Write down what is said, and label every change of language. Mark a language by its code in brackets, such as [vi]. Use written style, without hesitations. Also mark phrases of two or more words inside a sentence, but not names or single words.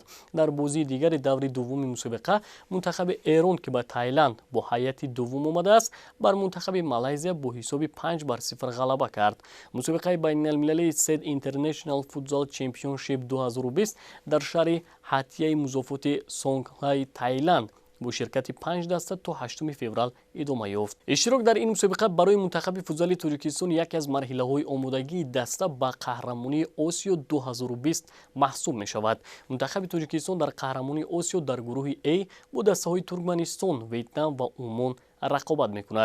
[tg] Дар бозии дигари даври дуввуми мусобиқа мунтахаби Эрон ки ба Таиланд бо ҳайати дуввум омадааст, бар мунтахаби Малайзия бо ҳисоби 5-0 ғалаба кард. мусобиқаи байналмилалии SED International Futsal Championship 2020 дар шаҳри ҳатияи музофоти Сонгхай, Таиланд бо ширкати 5 даста то 8 феврал идома ёфт. иштирок дар ин мусобиқа барои мунтахаби футболи Тоҷикистон яке аз марҳилаҳои омодагии даста ба қаҳрамонии Осиё 2020 маҳсуб мешавад. мунтахаби Тоҷикистон дар қаҳрамонии Осиё дар гурӯҳи A бо дастаҳои Туркманистон, Ветнам ва Умон рақобат мекунад.